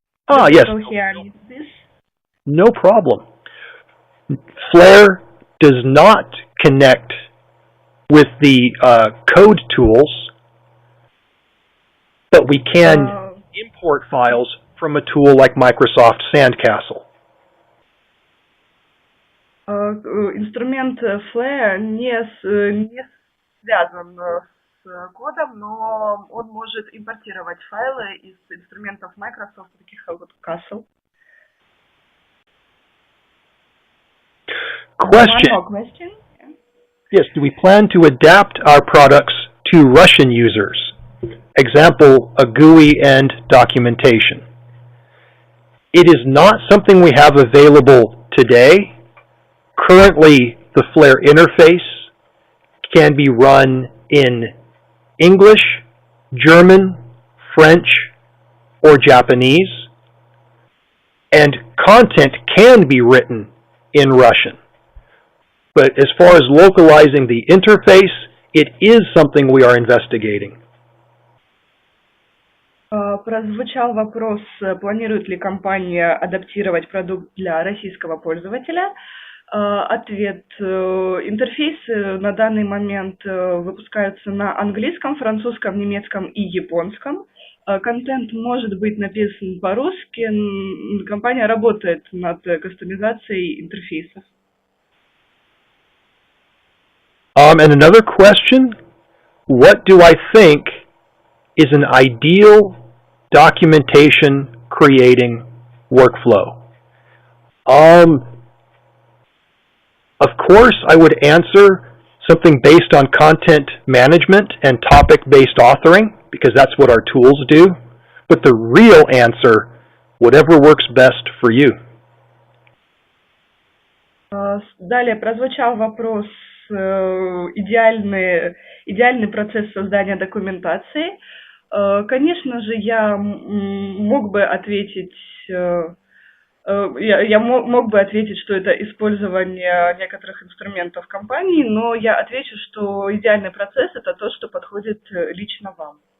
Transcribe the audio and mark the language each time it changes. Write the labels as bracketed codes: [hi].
[en] Yes. No problem. Flare does not connect with the code tools, but we can import files from a tool like Microsoft Sandcastle. [ru] Инструмент Flare не связан с кодом, но он может импортировать файлы из инструментов Microsoft, таких как Castle. [en] Question. One more question. Yes, do we plan to adapt our products to Russian users? Example, a GUI and documentation. It is not something we have available today. Currently, the Flare interface can be run in English, German, French, or Japanese, and content can be written in Russian. But as far as localizing the interface, it is something we are investigating. [ru] Прозвучал вопрос, планирует ли компания адаптировать продукт для российского пользователя. Ответ. Интерфейсы на данный момент выпускаются на английском, французском, немецком и японском. Контент может быть написан по-русски. Компания работает над кастомизацией интерфейсов. [en] And another question, what do I think is an ideal documentation creating workflow? Of course, I would answer something based on content management and topic-based authoring, because that's what our tools do. But the real answer, whatever works best for you. [ru] Далее прозвучал вопрос, идеальный процесс создания документации. Конечно же, я мог бы ответить, что это использование некоторых инструментов компании, но я отвечу, что идеальный процесс – это то, что подходит лично вам.